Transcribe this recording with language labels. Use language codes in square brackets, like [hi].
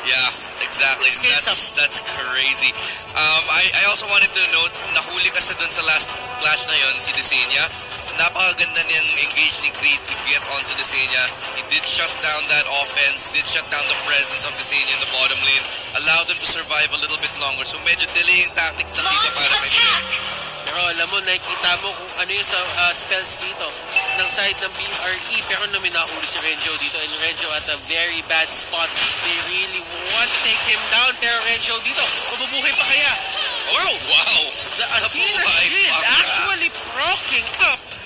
[en] Yeah, exactly. That's crazy. I also wanted to note, [tl] nahuli kasi dun sa last clash na yon [en] si Desenia. [tl] Napakaganda niyang engage ni Creed to get onto Desenia. [en] He did shut down that offense, did shut down the presence of Desenia in the bottom lane, allowed them to survive a little bit longer. [tl] So medyo delaying tactics na dito para kay Creed. Pero Pero alam mo, nakikita mo kung ano yung spells dito ng side ng BRE. Pero namin nahuli si Renjo dito. [en] And Renjo at a very bad spot. They really want to take him down. [tl] Pero Renjo dito, mabubuhay pa kaya? Wow! Wow! [en] The Athena's shield actually proccing up.